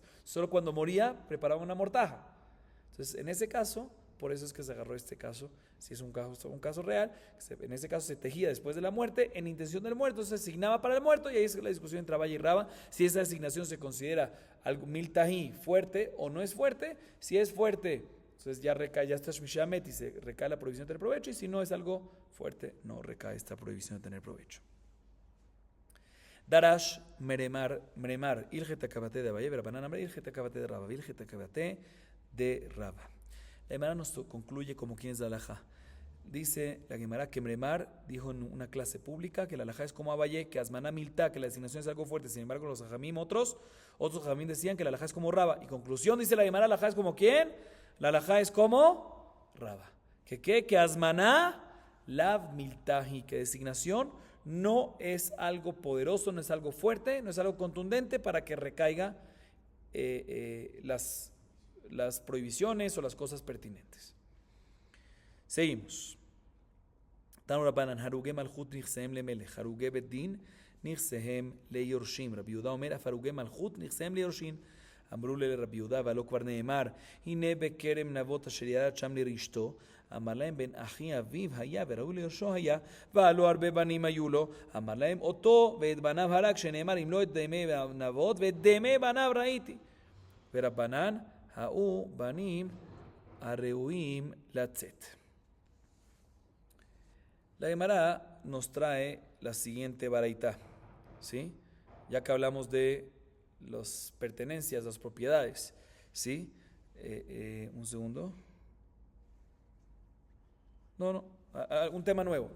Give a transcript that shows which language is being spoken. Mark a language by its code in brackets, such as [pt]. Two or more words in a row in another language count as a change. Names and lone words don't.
[es] Solo cuando moría preparaban una mortaja. Entonces, en ese caso, por eso es que se agarró este caso, si es un caso real, en ese caso se tejía después de la muerte, en intención del muerto, se asignaba para el muerto, y ahí es la discusión entre Abaye y Raba, si esa asignación se considera algo miltají fuerte o no es fuerte. Si es fuerte, entonces ya está Shmishamet y se recae la prohibición de tener provecho, y si no es algo fuerte, no recae esta prohibición de tener provecho. [arc] דרש מרימר הלכתא כוותיה דאביי רבנן הלכתא כוותיה דרבא הלכתא כוותיה דרבא, Iljet Akabate de Raba. [es] La Gemara nos concluye como quien es la halajá. Dice la Gemara que Meremar dijo en una clase pública que la halajá es como Abaye, que [arc] אזמנה מילתא, [es] que la designación es algo fuerte. Sin embargo, los hajamim, otros hajamim decían que la halajá es como Raba. Y conclusión, dice la Gemara, la halajá es como ¿quién? La halajá es como Raba. Que [arc] אזמנה לאו מילתא היא, [es] que designación no es algo poderoso, no es algo fuerte, no es algo contundente para que recaiga las prohibiciones o las cosas pertinentes. Seguimos. [he] תנו רבנן הרוגי מלכות נכסיהם למלך הרוגי בדין נכסיהם ליורשים. רבי יהודה אומר הרוגי מלכות נכסיהם ליורשים. אמרו לרבי יהודה, והלא כבר נאמר, הנה בכרם נבות אשר ירד שם לרשתו, אמר להם בן אחי אביו היה וראוי ליורשו היה, והלא הרבה בנים היו לו, אמר להם אותו ואת בניו הרג, שנאמר אם לא את דמי נבות ואת דמי בניו ראיתי. ורבנן האו בנים הראויים לצאת. [es] La Gemara nos trae la siguiente baraitá, ¿sí? Ya que hablamos de las pertenencias, las propiedades, ¿sí? Un segundo. Un tema nuevo.